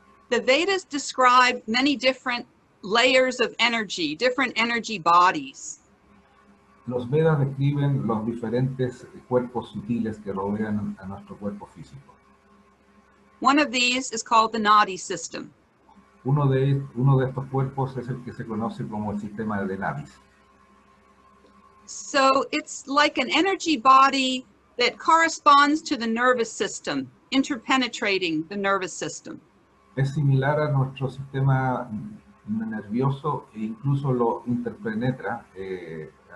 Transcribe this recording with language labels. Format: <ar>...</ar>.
<en>The Vedas describe many different layers of energy, different energy bodies.</en> <es>Los Vedas describen los diferentes cuerpos sutiles que rodean a nuestro cuerpo físico.</es> <en>One of these is called the Nadi system.</en> <es>Uno de estos cuerpos es el que se conoce como el sistema de nadis.</es> <en>So it's like an energy body that corresponds to the nervous system, interpenetrating the nervous system.</en> <es>Es similar a nuestro sistema nervioso e incluso lo interpenetra, ¿sí?</es>